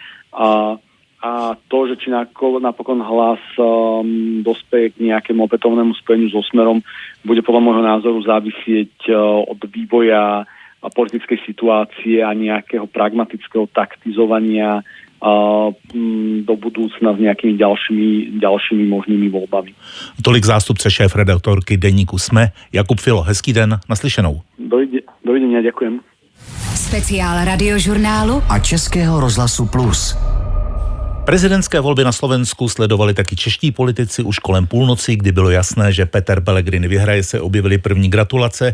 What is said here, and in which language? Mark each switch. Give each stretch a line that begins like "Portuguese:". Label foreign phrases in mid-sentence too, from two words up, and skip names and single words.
Slovak: A to, že či napokon Hlas dospeje k nejakému opätovnému spojeniu so Smerom, bude podľa môjho názoru závisieť od vývoja politickej situácie a nejakého pragmatického taktizovania do budúcna s nejakými ďalšími možnými voľbami.
Czech: Tolik zástupce šéfredaktorky deníku SME Jakub Filo. Hezký den, naslyšenou.
Slovak: Dovidenia, ďakujem.
Czech: Speciál Radiožurnálu a Českého rozhlasu Plus. Prezidentské volby na Slovensku sledovali taky čeští politici už kolem půlnoci, kdy bylo jasné, že Peter Pellegrini vyhraje, se objevily první gratulace.